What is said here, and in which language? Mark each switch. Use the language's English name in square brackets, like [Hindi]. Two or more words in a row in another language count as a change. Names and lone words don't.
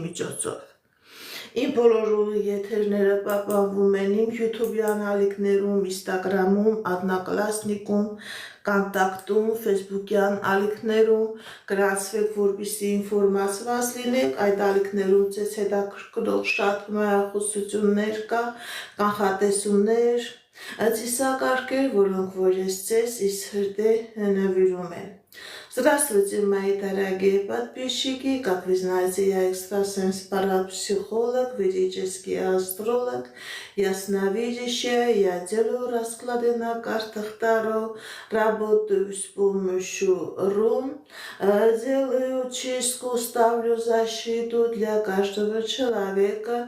[Armenian] միջոցով։ Իմ բոլոր եթերները պահպանվում են իմ YouTube-յան ալիքներում, Instagram-ում, Adnaclassnic-ում, Contact-ում, Facebook-յան ալիքներում, գրացվեք, որպեսզի ինֆորմացված լինեք, այդ ալիքներում ձեզ հետաքրքրող շատ մայախոսություններ կա, կանխատեսումներ, ծիսակարգեր, որոնք որ ես ձեզ из հրդե նվիրում եմ։ [Russian] Здравствуйте, мои дорогие подписчики! Как вы знаете, я экстрасенс-парапсихолог, ведический астролог, ясновидящая. Я делаю расклады на картах Таро, работаю с помощью рун, делаю чистку, ставлю защиту для каждого человека.